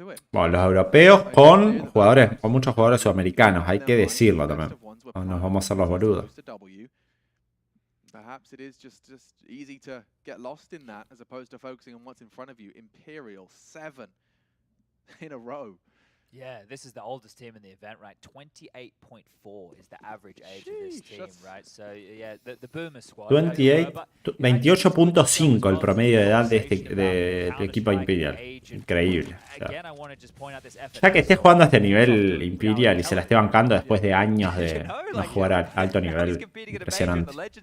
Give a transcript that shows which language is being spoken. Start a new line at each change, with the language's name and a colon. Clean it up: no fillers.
Spanish: Bueno, los europeos con jugadores, con muchos jugadores sudamericanos, hay que decirlo también. No nos vamos a hacer los boludos.
English: Perhaps it is just easy to get lost in that as opposed to focusing on what's in front of you. Imperial 7 in a row. Yeah, this is the oldest team in the event, right? 28.4 is the average age of this team, right? So yeah, the Boomer squad.
Spanish: 28.5 el promedio de edad de este equipo Imperial. Increíble. O sea, ya que esté jugando a este nivel Imperial y se la esté bancando después de años de no jugar a alto nivel, impresionante.